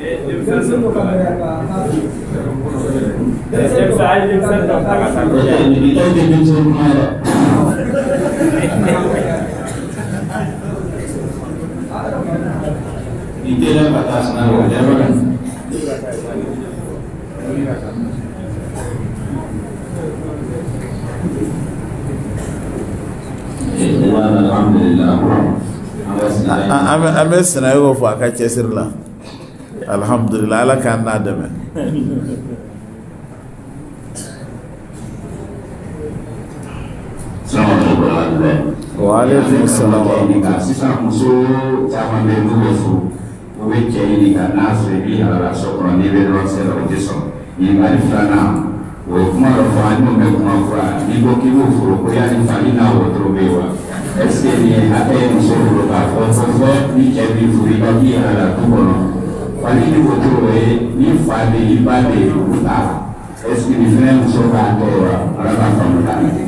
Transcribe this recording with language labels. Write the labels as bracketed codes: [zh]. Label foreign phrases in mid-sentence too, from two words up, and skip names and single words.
[id] Itulah batas nalar jabatan. Alhamdulillah. [bm] An bɛ sɛnɛko fɔ a ka cɛsiri la alhamdulillah Ala k'an n'a dɛmɛ. [ar] السلام عليكم. وعليكم السلام ورحمة الله. [bm] Sisan muso caman bɛ n'u bɛ furu u bɛ cɛ ɲininka n'a sɔrɔ i b'i halala so kɔnɔ n'i bɛ dɔrɔn se la o tɛ sɔn ɲininkali filanan o ye kuma dɔ fɔ ani mun bɛ kuma fura n'i ko k'i b'o furu ko yanni fali n'a wotoro bɛ yen wa [fr] est ce que [bm] nin ye hakɛ ye muso bolo k'a fɔ fɔ ni cɛ b'i furu i ka b'i halala du kɔnɔ fali ni wotoro ye ni fa bɛ yen i ba bɛ yen o t'a la [fr] est ce que [bm] nin fɛnɛ muso b'a kɛ wa ala k'a faamu k'a ɲɛ.